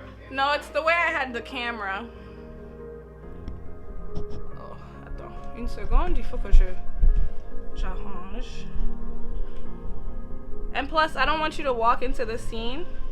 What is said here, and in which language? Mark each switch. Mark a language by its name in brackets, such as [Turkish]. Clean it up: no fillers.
[English] No, it's the way I had the camera. [French] Oh, attends, une seconde, il faut que j'arrange. [English] And plus, I don't want you to walk into the scene.